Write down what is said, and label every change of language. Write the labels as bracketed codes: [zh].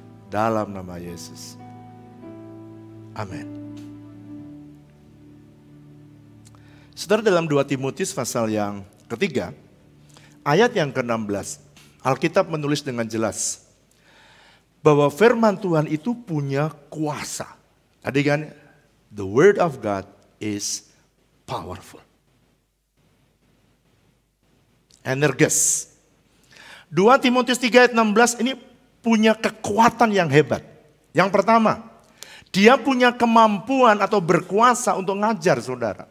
[id] Dalam nama Yesus. Amin. Saudara, dalam 2 Timotius pasal yang ketiga. Ayat yang ke-16. Alkitab menulis dengan jelas bahwa firman Tuhan itu punya kuasa. Tadi kan, [en] the word of God is powerful. [id] Energes. 2 Timotius 3 ayat 16 ini punya kekuatan yang hebat. Yang pertama, dia punya kemampuan atau berkuasa untuk ngajar saudara.